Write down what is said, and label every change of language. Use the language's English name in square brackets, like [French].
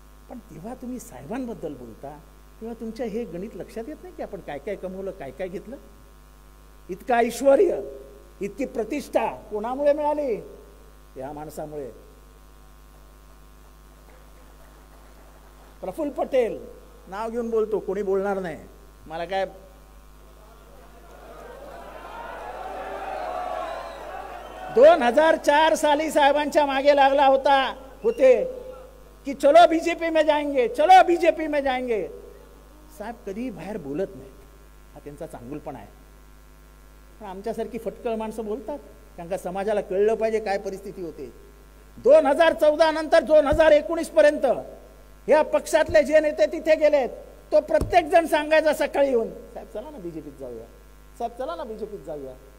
[Marathi] पण तेव्हा तुम्ही साहेबांबद्दल बोलता तेव्हा तुमच्या हे गणित लक्षात येत नाही की आपण काय काय कमवलं, काय काय घेतलं. इतकं ऐश्वर, इतकी प्रतिष्ठा कोणामुळे मिळाली? या माणसामुळे. प्रफुल्ल पटेल नाव घेऊन बोलतो, कोणी बोलणार नाही. मला काय 2004 साली साहेबांच्या मागे लागला होते की [Hindi] चलो बीजेपी में जाएंगे, [Marathi] चलो बीजेपी में जाएंगे. साहेब कधी बाहेर बोलत नाही, हा त्यांचा चांगुलपणा आहे. पण आमच्यासारखी फटकळ माणसं बोलतात, कारण का समाजाला कळलं पाहिजे काय परिस्थिती होते. 2014 नंतर 2019 पर्यंत या पक्षातले जे नेते तिथे गेलेत, तो प्रत्येक जण सांगायचा सकाळी येऊन, साहेब चला ना बीजेपीत जाऊया, साहेब चला ना बीजेपीत जाऊया.